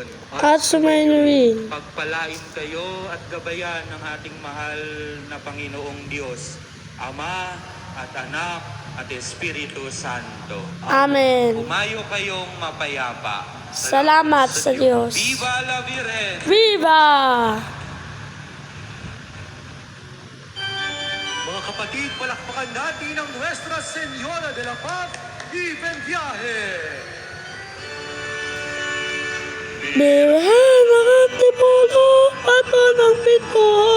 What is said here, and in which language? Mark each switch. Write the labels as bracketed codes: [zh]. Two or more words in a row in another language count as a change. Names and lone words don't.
[tl] At sumainyo pagpalain kayo at gabayan ng ating mahal na Panginoong Diyos, Ama at Anak at Espiritu Santo. Amen. Umayo kayong mapayapa. Salamat sa Diyos. [es] Viva la Virgen! Viva! [tl] Mga kapatid, palakpakan natin ang Nuestra Señora de la Paz y Viaje. Birhen ng Antipolo, pato ng pito.